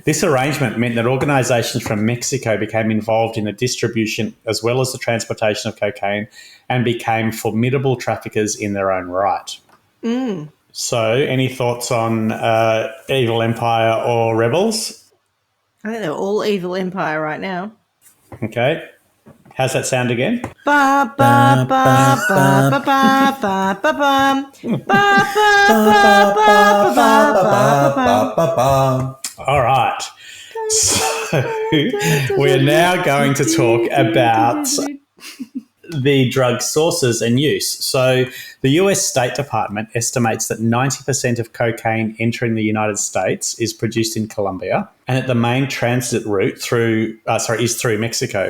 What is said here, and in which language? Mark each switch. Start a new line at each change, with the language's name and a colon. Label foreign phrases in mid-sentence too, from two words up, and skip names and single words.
English: This arrangement meant that organisations from Mexico became involved in the distribution as well as the transportation of cocaine and became formidable traffickers in their own right. So, any thoughts on Evil Empire or Rebels? I think they're all evil empire right now. Okay. How's that sound again? Ba ba ba ba ba ba ba ba bum. Ba ba ba ba ba ba ba ba. All right. So we're now going to talk about the drug sources and use. So the US State Department estimates that 90% of cocaine entering the United States is produced in Colombia, and that the main transit route is through Mexico.